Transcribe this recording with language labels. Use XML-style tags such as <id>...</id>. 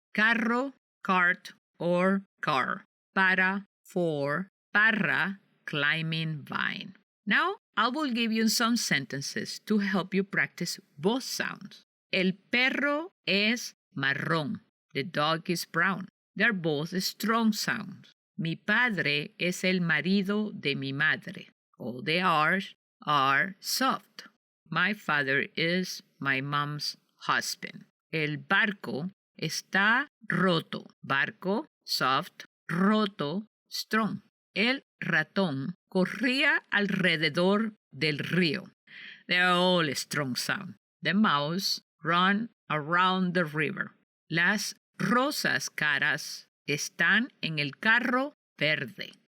<en>Carro, cart or car. Para, for. Parra, climbing vine. Now, I will give you some sentences to help you practice both sounds.</en> <es>El perro es marrón.</es> <en>The dog is brown. They're both strong sounds.</en> <es>Mi padre es el marido de mi madre.</es> <en>All the R's are soft. My father is my mom's husband.</en> <es>El barco está roto. Barco, soft.</es> <en>Roto, strong.</en> <es>El ratón corría alrededor del río.</es> <en>They're all strong sound. The mouse run around the river.</en> <es>Las rosas caras están en el carro verde.</es>